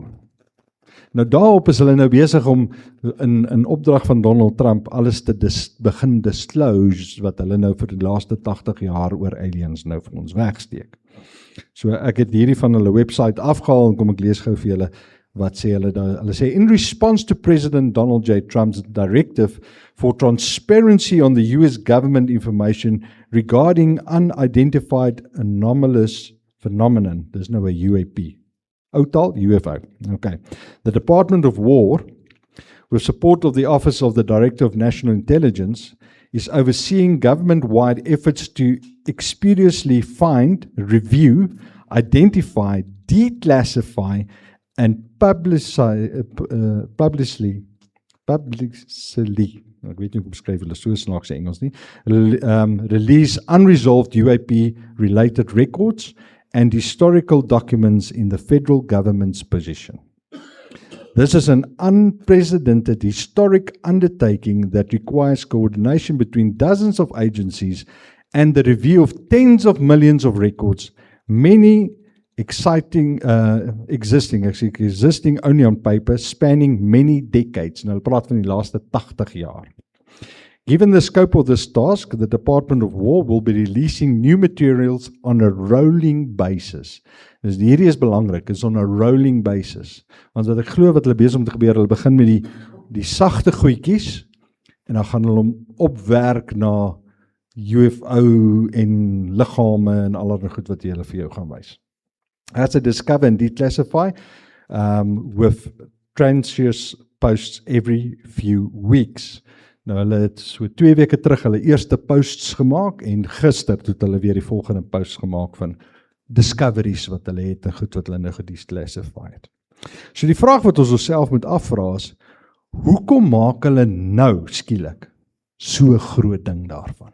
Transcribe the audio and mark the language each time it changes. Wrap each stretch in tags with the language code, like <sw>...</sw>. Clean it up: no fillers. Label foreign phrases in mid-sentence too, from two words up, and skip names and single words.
<af>Nou daarop is hulle nou besig om in opdrag van Donald Trump alles te begin disclose wat hulle nou vir die laaste 80 jaar oor aliens nou vir ons wegsteek. So ek het hierdie van hulle website afgehaal en kom ek lees gou vir julle wat sê hulle daar. Hulle sê</af> <en>in response to President Donald J. Trump's directive for transparency on the US government information regarding unidentified anomalous phenomenon. There's no a UAP. Outal, UFO. Okay. The Department of War, with support of the Office of the Director of National Intelligence, is overseeing government-wide efforts to expeditiously find, review, identify, declassify, and publicly,</en> <af>ek weet nie hoe om skryf hulle so snaakse Engels nie,</af> <en>release unresolved UAP-related records and historical documents in the federal government's possession. This is an unprecedented historic undertaking that requires coordination between dozens of agencies and the review of tens of millions of records, many existing only on paper, spanning many decades.</en> <af>Nou, hulle praat van die laaste 80 jaar.</af> <en>Given the scope of this task, the Department of War will be releasing new materials on a rolling basis.</en> <af>Dus hierdie is belangrik, is</af> <en>on a rolling basis.</en> <af>Want wat ek glo wat hulle besig om te gebeur, hulle begin met die sagte goedjies, en dan gaan hulle opwerk na UFO en liggame en allerlei goed wat hulle vir jou gaan wys.</af> <en>As they discover and declassify with transient posts every few weeks.</en> <af>Nou hulle het so 2 weke terug hulle eerste posts gemaak en gister het hulle weer die volgende posts gemaak van discoveries wat hulle het en goed wat hulle nou gedeclassify het. So die vraag wat ons onsself moet afvra is, hoekom maak hulle nou skielik so groot ding daarvan?</af>